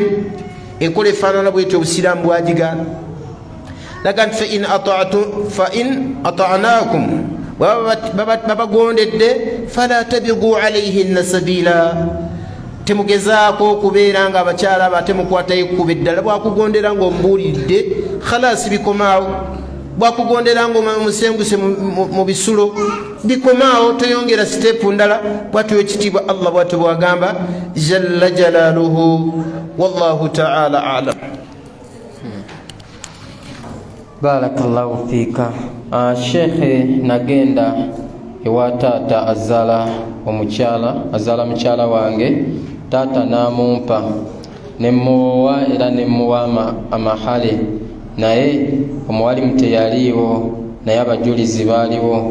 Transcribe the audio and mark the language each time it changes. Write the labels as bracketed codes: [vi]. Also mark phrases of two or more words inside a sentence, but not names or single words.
[lg] Enkola efaanana bwetyo obusiraamu bwagigaana. Laga nti [ar] فإن أطعنكم, [lg] babagondedde [ar] فلا تبغوا عليهن سبيلا, [lg] temugezaako okubeera nga abakyala abo ate mukwatayo ekkuba eddala. Bwakugondera ng'omubuulidde khalasi bikomaawo. Bwakugondera ng'omusenguse mu bisulo bikomaawo, toyongera siteepu ndala. Bwatyo ekitiibwa Allah bwatyo bwagamba [ar] جل جلاله. والله تعالى أعلم. بارك الله فيك. [lg] Shekhe, nagenda ewa taata azaala mukyala wange. Taata n'amumpa, nemuwa era nemuwa amahale, naye omuwalimu teyaliiwo, naye abajulizi baaliwo.